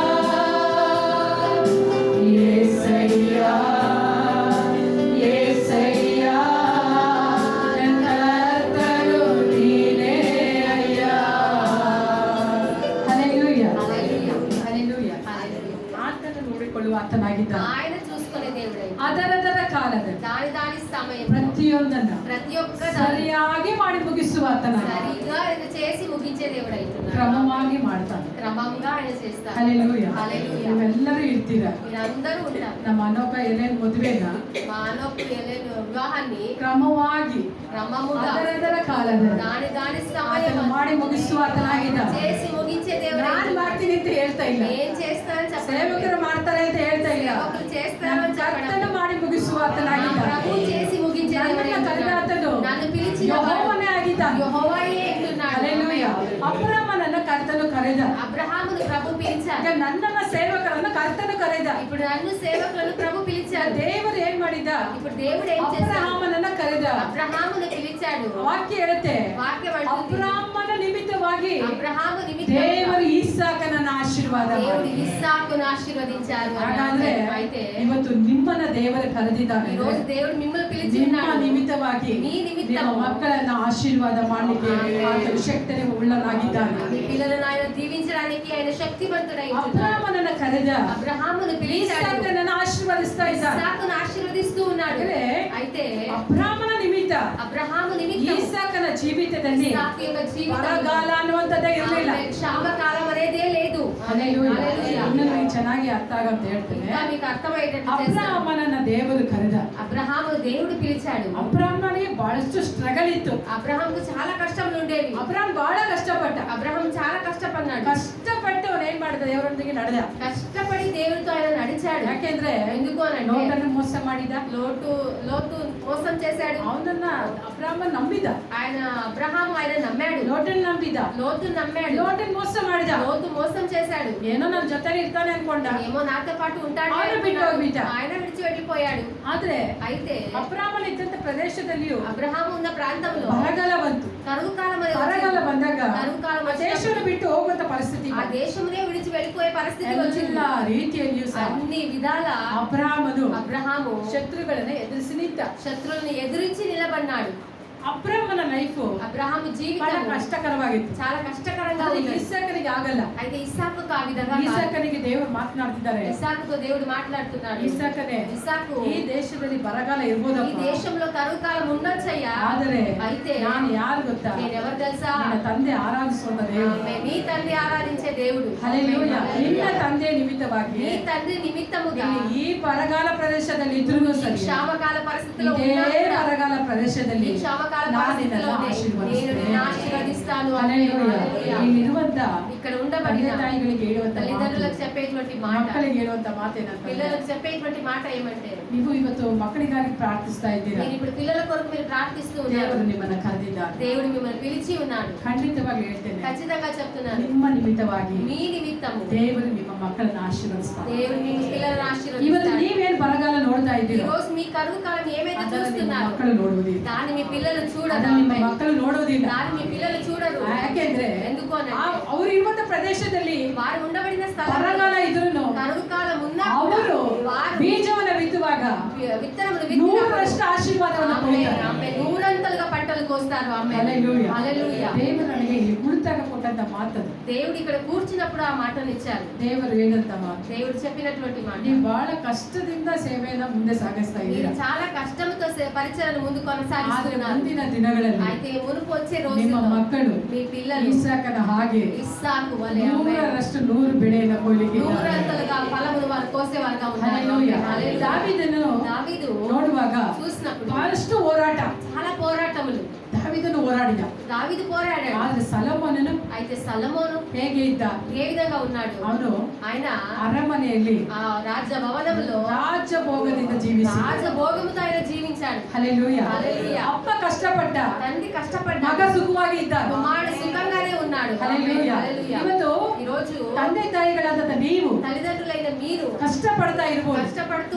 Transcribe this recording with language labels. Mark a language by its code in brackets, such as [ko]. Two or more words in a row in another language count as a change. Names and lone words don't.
[te] యేసయ్య, యేసయ్య, [kn] ನನ್ನ ಕರ್ತನು ನೀನೇ ಅಯ್ಯಾ. ಹಲ್ಲೆಲೂಯಾ. [te] హల్లెలూయా. [kn] ಹಲ್ಲೆಲೂಯಾ. [te] హల్లెలూయా. [kn] ಆತನ ನೋಡಿಕೊಳ್ಳುವ ಆತನಾಗಿದ್ದಾನೆ. [te] ఆయన చూసుకునే దేవుడై [kn] ಅದರದರ ಕಾಲದಲ್ಲಿ [te] దాని సమయం [kn] ಪ್ರತಿಯೊಂದನ್ನ [te] ప్రతి ఒక్క దాన్ని [kn] ಸರಿಯಾಗಿ ಮಾಡಿ ಮುಗಿಸುವ ಆತನಾಗಿ [te] సరిగా ఆయన చేసి ముగించే దేవుడు అవుతున్నాడు. [kn] ಕ್ರಮವಾಗಿ ಮಾಡ್ತಾನೆ. [te] క్రమంగా ఆయన చేస్తారు. [kn] ಹಲ್ಲೆಲೂಯಾ. [te] హల్లెలూయా. [kn] ನೀವೆಲ್ಲರೂ ಇರ್ತೀರಾ. [te] మీరందరూ ఉంటారు. [kn] ನಮ್ಮ ಅನೋಕ ಎಲೆನ್ ಮದುವೆನ [te] మానవుడు ఎలేని వివాహాన్ని [kn] ಕ್ರಮವಾಗಿ [te] క్రమముగా [kn] ಅದರದರ ಕಾಲದಲ್ಲಿ [te] దాని [kn] ಆತನ [te] సమయం [kn] ಮಾಡಿ ಮುಗಿಸುವ ಆತನಾಗಿದ್ದಾನೆ. [te] చేసి ముగించే దేవుడు [kn] ನಾನ್ [te] అవుతున్నాడు. [kn] ಮಾಡ್ತೀನಿ ಅಂತ ಹೇಳ್ತಾ ಇಲ್ಲ, [te] ఏం చేస్తానని [kn] ಸೇವಕರು [te] చెప్పలేదు. [kn] ಮಾಡ್ತಾರೆ ಅಂತ ಹೇಳ್ತಾ ಇಲ್ಲ. [te] సేవకులు చేస్తారని [kn] ನನ್ನ ಕರ್ತನು [te] చెప్పడం. [kn] ಮಾಡಿ ಮುಗಿಸುವ [te] నా [kn] ಆತನಾಗಿದ್ದಾನೆ. [te] ప్రభు చేసి ముగించే దేవుడు [kn] ನನ್ನನ್ನ [te] అవుతున్నాడు. [kn] ಕರೆದಾತನು [te] నన్ను పిలిచిన [kn] ಯೆಹೋವನೇ ಆಗಿದ್ದಾನೆ. [te] యెహోవాయే అంటున్నాడు. [kn] ಹಲ್ಲೆಲೂಯಾ. ಅಬ್ರಾಮನನ್ನ ಕರ್ತನು ಕರೆದ. [te] అబ్రహామును ప్రభు [kn] ಈಗ [te] పిలిచాడు. [kn] ನನ್ನನ್ನ ಸೇವಕರನ್ನ ಕರ್ತನು ಕರೆದ. [te] ఇప్పుడు నన్ను సేవకులను ప్రభు పిలిచాడు. [kn] ದೇವರು ಏನ್ ಮಾಡಿದ? [te] ఇప్పుడు దేవుడు ఏం చేశాడు? [kn] ಅಬ್ರಹಾಮನನ್ನ ಕರೆದ. [te] అబ్రహామును పిలిచాడు. [kn] ವಾಕ್ಯ ಹೇಳುತ್ತೆ, [te] వాక్యం అంటుంది, [kn] ಅಬ್ರಾಮನ ನಿಮಿತ್ತವಾಗಿ [te] అబ్రహాము నిమిత్తం [kn] ದೇವರು ಈಸಾಕನನ್ನ ಆಶೀರ್ವಾದ [te] దేవుడు [kn] ಮಾಡಿ. [te] ఇస్సాకును ఆశీర్వదించారు. [kn] ಹಾಗಾದ್ರೆ [te] అయితే [kn] ಇವತ್ತು ನಿಮ್ಮನ್ನ ದೇವರು ಕರೆದಿದ್ದಾನೆ. [te] ఈ రోజు దేవుడు మిమ్మల్ని పిలిచి [kn] ನಿಮ್ಮ [te] ఉన్నాడు. [kn] ನಿಮಿತ್ತವಾಗಿ [te] మీ నిమిత్తం [kn] ನಿಮ್ಮ ಮಕ್ಕಳನ್ನ ಆಶೀರ್ವಾದ ಮಾಡಲಿಕ್ಕೆ ಆತನು ಶಕ್ತಿಗೆ ಉಳ್ಳನಾಗಿದ್ದಾನೆ. [te] మీ పిల్లలను ఆయన దీవించడానికి ఆయన శక్తివంతుడై ఉన్నాడు. [kn] ಅಬ್ರಾಮನನ್ನ ಕರೆದ. [te] అబ్రహామును పిలిచాడు. [kn] ಈಸಾಕನನ್ನ ಆಶೀರ್ವದಿಸ್ತಾ ಇದ್ದಾನೆ. [te] ఇస్సాకును ఆశీర్వదిస్తూ ఉన్నాడు. [kn] ಅಂದ್ರೆ [te] అయితే [kn] ಅಬ್ರಾಮನ ನಿಮಿತ್ತ [te] అబ్రహాము నిమిత్తం [kn] ಈಸಾಕನ ಜೀವಿತದಲ್ಲಿ [te] ఇస్సాకు యొక్క జీవితం [kn] ಬರಗಾಲ ಅನ್ನುವಂಥದ್ದೇ ಇರಲಿಲ್ಲ. [te] క్షామకాలం అనేదే లేదు. [kn] ಹಲ್ಲೆಲೂಯಾ. [te] హల్లెలూయా. [kn] ಇನ್ನೊಂದು ಚೆನ್ನಾಗಿ ಅರ್ಥ ಆಗಂತ ಹೇಳ್ತೇನೆ. [te] ఇంకా మీకు అర్థమయ్యేటట్టు చేస్తాను. [kn] ಅಬ್ರಹಾಮನನ್ನ ದೇವರು ಕರೆದ. [te] అబ్రహాము దేవుడు పిలిచాడు. [kn] ಅಬ್ರಹಾಮನಿಗೆ ಬಹಳಷ್ಟು ಸ್ಟ್ರಗಲ್ ಇತ್ತು. [te] అబ్రహాంకు చాలా కష్టములు ఉండేవి. [kn] ಅಬ್ರಹಾಂ ಬಹಳ ಕಷ್ಟಪಟ್ಟ. [te] అబ్రహాం చాలా కష్టపడ్డాడు. [kn] ಕಷ್ಟಪಟ್ಟು ಅವನು ಏನ್ ಮಾಡಿದ, ದೇವರೊಂದಿಗೆ ನಡೆದ. [te] కష్టపడి దేవుడితో ఆయన నడిచాడు. [kn] ಯಾಕೆಂದ್ರೆ [te] ఎందుకు అనంటే [kn] ಲೋಟನ್ನು ಮೋಸ ಮಾಡಿದ. [te] లోతు మోసం చేశాడు. [kn] ಅವನನ್ನ ಅಬ್ರಹಾಮನ್ ನಂಬಿದ. [te] అబ్రహాము ఆయన నమ్మాడు. [kn] ಲೋಟನ್ ನಂಬಿದ. [te] లోతు నమ్మాడు. [kn] ಲೋಟನ್ ಮೋಸ ಮಾಡಿದ. [te] లోతు మోసం చేశాడు. [kn] ಏನೋ ನನ್ನ ಜೊತೆಲಿ ಇರ್ತಾನೆ ಅನ್ಕೊಂಡ. [te] ఏమో నాతో పాటు ఉంటాడు [kn] ఆయన ಬಿಟ್ಟು ಹೋಗ್ಬಿಟ್ಟ. [te] ఆయన విడిచి వెళ్ళిపోయాడు. [kn] ಆದ್ರೆ [te] అయితే [kn] ಅಬ್ರಹಾಮನ ಇದ್ದಂತ ಪ್ರದೇಶದಲ್ಲಿಯೂ [te] అబ్రహాము ఉన్న ప్రాంతంలో [kn] ಬರಗಾಲ ಬಂತು. [te] కరువు కాలం అనేది [kn] ಬರಗಾಲ [te] వచ్చింది. [kn] ಬಂದಾಗ [te] కరువు కాలం [kn] ಆ ದೇಶವನ್ನು ಬಿಟ್ಟು ಹೋಗುವಂತ ಪರಿಸ್ಥಿತಿ [te] ఆ దేశమునే విడిచి వెళ్ళిపోయే పరిస్థితి వచ్చింది. [kn] ಎಲ್ಲ ರೀತಿಯಲ್ಲಿಯೂ ಸಹ [te] అన్ని విధాల [kn] ಅಬ್ರಹಾಮನು [te] అబ్రహాము [kn] ಶತ್ರುಗಳನ್ನ ಎದುರಿಸಿ ನಿಂತ. [te] శత్రువులను ఎదిరించి నిలబడినాడు. [kn] ಅಬ್ರಹಾಮನ ಲೈಫ್ [te] అబ్రహాము [kn] ಬಹಳ [te] జీవితం [kn] ಕಷ್ಟಕರವಾಗಿತ್ತು. [te] చాలా కష్టకరంగా [kn] ಅದು [te] ఉంది. [kn] ಇಸಾಕನಿಗೆ ಆಗಲ್ಲ. [te] అయితే ఇస్సాకుకు ఆ విధంగా కాదు. [kn] ಇಸಾಕನಿಗೆ ದೇವರು ಮಾತನಾಡ್ತಿದ್ದಾರೆ. [te] ఇస్సాకుతో దేవుడు మాట్లాడుతున్నాడు. [kn] ಇಸಾಕನೇ, [te] ఇస్సాకు [kn] ಈ ದೇಶದಲ್ಲಿ ಬರಗಾಲ [te] ఈ [kn] ಇರ್ಬೋದಪ್ಪ. [te] దేశంలో కరువు కాలం ఉండొచ్చయ్యా. [kn] ಆದರೆ [te] అయితే [kn] ನಾನು ಯಾರು ಗೊತ್ತಾ, [te] నేనెవరు తెలుసా? [kn] ನಿನ್ನ ತಂದೆ ಆರಾಧಿಸುವಂತ ದೇವರು. [te] ఆమె నీ తండ్రి ఆరాధించే దేవుడు. [kn] ಹಲ್ಲೆಲೂಯಾ. [te] ఆమేన్. [kn] ನಿನ್ನ ತಂದೆ ನಿಮಿತ್ತವಾಗಿ [te] నీ తండ్రి నిమిత్తముగా [kn] ನೀನು ಈ ಬರಗಾಲ ಪ್ರದೇಶದಲ್ಲಿ ಇದ್ರೂ ಸರಿ, [te] క్షామకాల పరిస్థితిలో [kn] ಇದೇ [te] ఉన్నా కూడా, [kn] ಬರಗಾಲ ಪ್ರದೇಶದಲ್ಲಿ [te] ఈ క్షామకాల [kn] ನಾನು ನಿನ್ನನ್ನು [te] పరిస్థితిలోనే నేను నిన్ను ఆశీర్వదిస్తాను. [kn] ಹಲ್ಲೆಲೂಯಾ. [te] హల్లెలూయా. [kn] ಇಲ್ಲಿರುವಂತ [te] ఇక్కడ [kn] ತಂದೆ [te] ఉండబడిన [kn] ತಾಯಿಗಳಿಗೆ ಹೇಳುವಂತ [te] తల్లిదండ్రులకు [kn] ಮಾತು, [te] చెప్పేటువంటి మాట, [kn] ಮಕ್ಕಳಿಗೆ ಹೇಳುವಂತ ಮಾತೇನಂತ, [te] పిల్లలకు చెప్పేటువంటి మాట ఏమంటే, [kn] ನೀವು ಇವತ್ತು ಮಕ್ಕಳಿಗಾಗಿ ಪ್ರಾರ್ಥಿಸ್ತಾ ಇದ್ದೀರಾ. [te] మీరు ఇప్పుడు పిల్లల కొరకు మీరు ప్రార్థిస్తూ ఉన్నారు. [kn] ದೇವರು ನಿಮ್ಮನ್ನ ಕರೆದಿದ್ದಾರೆ. [te] దేవుడు మిమ్మల్ని పిలిచి ఉన్నాడు. [kn] ಖಂಡಿತವಾಗಿ ಹೇಳ್ತೇನೆ, [te] ఖచ్చితంగా చెప్తున్నాను, [kn] ನಿಮ್ಮ ನಿಮಿತ್ತವಾಗಿ [te] మీ నిమిత్తము [kn] ದೇವರು ನಿಮ್ಮ ಮಕ್ಕಳನ್ನ ಆಶೀರ್ವದಿಸ್ತಾರೆ. [te] దేవుడు మీ పిల్లలను [kn] ಇವತ್ತು [te] ఆశీర్వదిస్తాడు. [kn] ನೀವೇನ್ ಬರಗಾಲ ನೋಡ್ತಾ [te] ఈ [kn] ಇದ್ದೀರೋ [te] రోజు మీ కరువు కాలం ఏమైతే [kn] ಅದನ್ನ ನಿಮ್ಮ [te] చూస్తున్నారు [kn] ಮಕ್ಕಳು ನೋಡುವುದಿಲ್ಲ. [te] దాన్ని మీ పిల్లలు చూడరు. [kn] ಅದನ್ನ ನಿಮ್ಮ ಮಕ್ಕಳು ನೋಡುವುದಿಲ್ಲ. [te] దాన్ని మీ పిల్లలు చూడరు. [kn] ಯಾಕೆಂದ್ರೆ [te] ఎందుకు అని [kn] ಅವರು ಇರುವಂತ ಪ್ರದೇಶದಲ್ಲಿ [te] వారు ఉండబడిన స్థలం [kn] ಬರಗಾಲ ಇದ್ರೂ [te] కరువు కాలం ఉన్నా [kn] ಅವರು [te] వారు [kn] ಬೀಜವನ್ನ ಬಿತ್ತುವಾಗ [te] విత్తనములు [kn] 100% ಆಶೀರ್ವಾದವನ್ನು ಪಡೆಯುತ್ತಾರೆ. [te] ఆమె నూరంతలుగా పంటలు కోస్తారు. ఆమె హల్లెలూయా. హల్లెలూయా. [kn] ದೇವರು ನನಗೆ ಇಲ್ಲಿ ಉಳಿತಾಗ ಕೊಟ್ಟಂತ ಮಾತದು. [te] దేవుడు ఇక్కడ కూర్చున్నప్పుడు ఆ మాటను ఇచ్చారు. [kn] ದೇವರು ಹೇಳಿದಂತ ಮಾತು, [te] దేవుడు చెప్పినటువంటి మాట, [kn] ನೀವು ಬಹಳ ಕಷ್ಟದಿಂದ ಸೇವೆಯನ್ನ ಮುಂದೆ ಸಾಗಿಸ್ತಾ [te] మీరు [kn] ಇದ್ದೀರಾ. [te] చాలా కష్టంతో పరిచయను ముందు [kn] ಆದ್ರೆ [te] కొనసాగిస్తున్నారు. [kn] ಮುಂದಿನ ದಿನಗಳಲ್ಲಿ [te] అయితే మునుపు వచ్చే [kn] ನಿಮ್ಮ [te] రోజుల్లో [kn] ಮಕ್ಕಳು [te] మీ పిల్లలు [kn] ಇಸಾಕನ ಹಾಗೆ [te] ఇస్సాకు వలె ఆమె [kn] 100% ಬೆಳೆಯನ್ನು ಕೊಯ್ಲಿಕ್ಕೆ [te] నూరంతలుగా ఫలములు వారు కోసేవారుగా ఉన్నారు. [kn] ಹಲ್ಲೆಲೂಯಾ. [te] హల్లెలూయా. [kn] ದಾವೀದನು [te] దావీదు [kn] ನೋಡುವಾಗ [te] చూసినప్పుడు [kn] ಬಹಳಷ್ಟು ಹೋರಾಟ. [te] చాలా పోరాటములు. [kn] ದಾವೀದನು ಹೋರಾಡಿದ. [te] దావీదు పోరాడాడు. [kn] ಆದ್ರೆ ಸೊಲೊಮೋನನು [te] అయితే సొలొమోను [kn] ಹೇಗೆ ಇದ್ದ, [te] ఏ విధంగా ఉన్నాడు? [kn] ಅವನು [te] ఆయన [kn] ಅರಮನೆಯಲ್ಲಿ [te] ఆ రాజ్య భవనంలో [kn] ರಾಜಭೋಗದಿಂದ ಜೀವಿಸಿ. [te] రాజభోగముతో ఆయన జీవించాడు. [kn] ಹಲ್ಲೆಲೂಯಾ. [te] హల్లెలూయా. [kn] ಅಪ್ಪ ಕಷ್ಟಪಟ್ಟ, [te] తండ్రి [kn] ಮಗ [te] కష్టపడ్డాడు, [kn] ಸುಖವಾಗಿ ಇದ್ದ. [te] కుమారుడు సుఖంగానే ఉన్నాడు. హల్లెలూయా. హల్లెలూయా. [kn] ಇವತ್ತು [te] ఈ రోజు [kn] ತಂದೆ ತಾಯಿಗಳಾದ ನೀವು [te] తల్లిదండ్రులైన మీరు [kn] ಕಷ್ಟಪಡ್ತಾ ಇರ್ಬೋದು, [te] కష్టపడుతూ